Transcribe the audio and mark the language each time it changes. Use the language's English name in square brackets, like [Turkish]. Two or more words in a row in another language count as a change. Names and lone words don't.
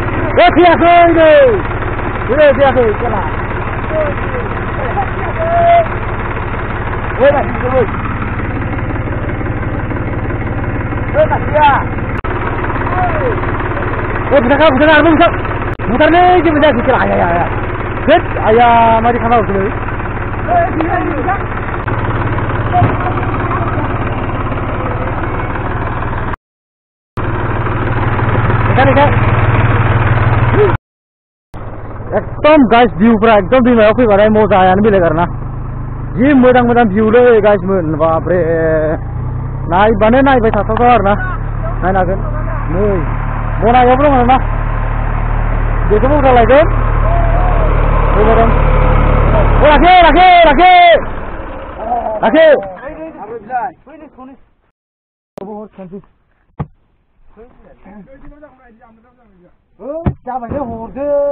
[Indonesian] Tiago ini. Ini Tiago kena. Masih terus. Masih ya. Bentar nih, kita kecil ayah. Set, ayah mari sana dulu. [Bodo] एकदम गाइस भिउफ्रा एकदम दैमायाव फैबाथाय मजायानो बेलेग आरोना जि मोजां भिउलै गाइस मोन बापरे नायबानो नायबाय थाथावथाव आरोना नायनो हागोन नै बनायावबो दं आरोना बेखौबो उल्था लायगोन लाखि जाबाय हरदो